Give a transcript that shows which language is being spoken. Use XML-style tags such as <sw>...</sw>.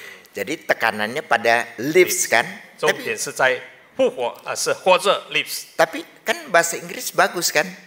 <id>Jadi tekanannya pada lives kan.</id> <zh>重点是在复活啊，是活着 lives。</zh> <id>Tapi kan bahasa Inggris bagus kan?</id>